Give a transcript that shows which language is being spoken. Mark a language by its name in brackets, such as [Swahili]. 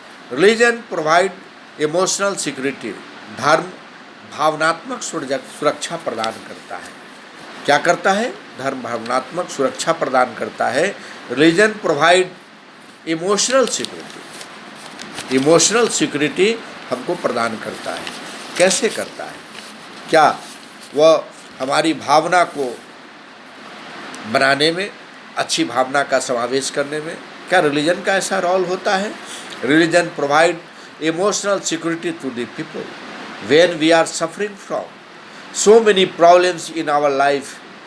[English] Religion provide emotional security. [Hindi] धर्म भावनात्मक सुरक्षा प्रदान करता है। क्या करता है? धर्म भावनात्मक सुरक्षा प्रदान करता है। [English] Religion provide emotional security. [Hindi] Emotional security हमको प्रदान करता है। कैसे करता है? क्या वह हमारी भावना को बनाने में, अच्छी भावना का समावेश करने में क्या रिलीजन का ऐसा रोल होता है? [English] Religion provide emotional security to the people when we are suffering from so many problems in our life.